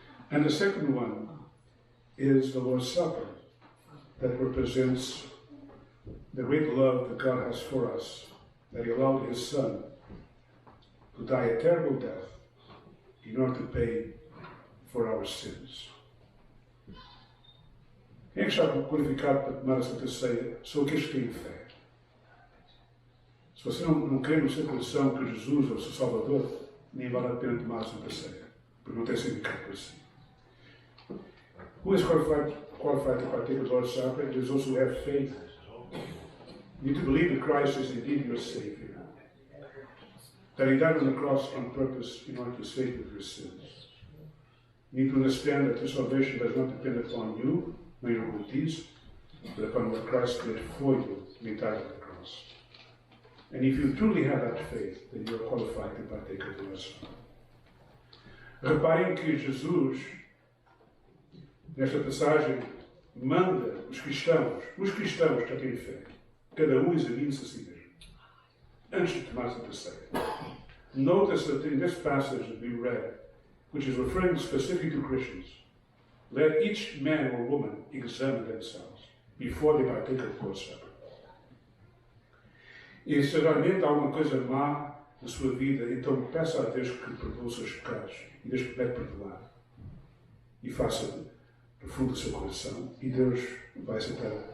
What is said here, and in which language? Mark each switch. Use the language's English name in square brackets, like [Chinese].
[English] And the second one is the Lord's Supper, that represents the great love that God has for us, that He allowed His Son to die a terrible death in order to pay for our sins. [Portuguese] Quem é que está qualificado para tomar a Santa Ceia? São aqueles que têm fé. Se você não crê no seu coração que Jesus é o seu Salvador, nem vale a pena tomar a Santa Ceia, porque não tem significado para si. [English] Who is qualified to partake of the Lord's Supper? Those who have faith. You need to believe that Christ is indeed your Savior, that He died on the cross on purpose in order to save you from your sins. You need to understand that your salvation does not depend upon you, nor your good deeds, but upon what Christ did for you when He died on the cross. And if you truly have that faith, then you are qualified to partake of the Lord's Supper. [Portuguese] Reparem que Jesus, nesta passagem, manda os cristãos que têm fé, cada um examine-se a si mesmo, antes de tomar a ceia. [English] Notice that in this passage that we read, which is referring specifically to Christians, let each man or woman examine themselves before they partake of the Lord's Supper. [Portuguese] E se realmente há alguma coisa má na sua vida, então peça a Deus que perdoe os seus pecados, e Deus pode perdoar, e faça do fundo do seu coração, e Deus vai aceitar